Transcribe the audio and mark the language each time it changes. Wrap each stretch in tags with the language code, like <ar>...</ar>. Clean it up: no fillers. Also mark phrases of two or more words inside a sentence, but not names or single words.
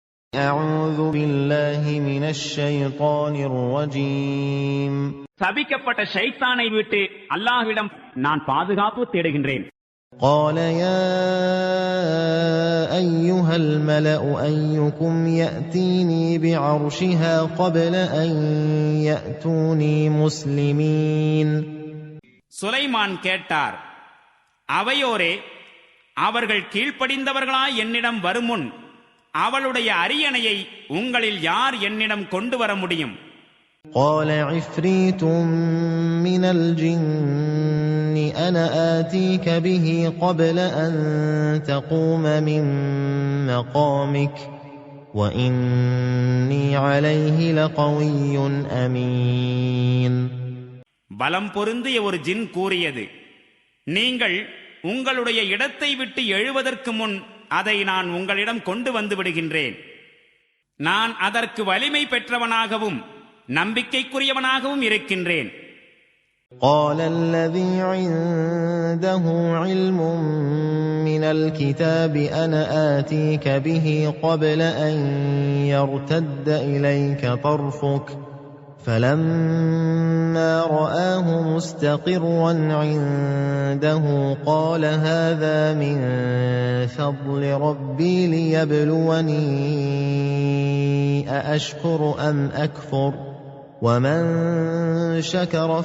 <ar>أعوذ بالله من الشيطان الرجيم.</ar> <ta>சபிக்கப்பட்ட ஷைத்தானை விட்டு அல்லாஹ்விடம் நான் பாதுகாப்பு தேடுகின்றேன்.</ta> <ar>قال يا أيها الملأ أيكم يأتيني بعرشها قبل أن يأتوني مسلمين.</ar> <ta>சுலைமான் கேட்டார், அவையோரே, அவர்கள் கீழ்ப்படிந்தவர்களாய் என்னிடம் வருமுன் அவளுடைய அரியணையை உங்களில் யார் என்னிடம் கொண்டு வர முடியும்?</ta> <ar>قال عفريت من الجن أنا آتيك به قبل أن تقوم من مقامك وإني عليه لقوي أمين.</ar> <ta>பலம் பொருந்திய ஒரு ஜின் கூறியது, நீங்கள் உங்களுடைய இடத்தை விட்டு எழுவதற்கு முன் அதை நான் உங்களிடம் கொண்டு வந்து விடுகின்றேன். நான் அதற்கு வலிமை பெற்றவனாகவும் நம்பிக்கைக்குரியவனாகவும் இருக்கின்றேன்.</ta> <ar>قال الذي عنده علم من الكتاب أنا آتيك به قبل أن يرتد إليك طرفك فلما رآه مستقرا عنده قال هذا من فضل ربي ليبلوني أأشكر أم أكفر ومن شكر</ar>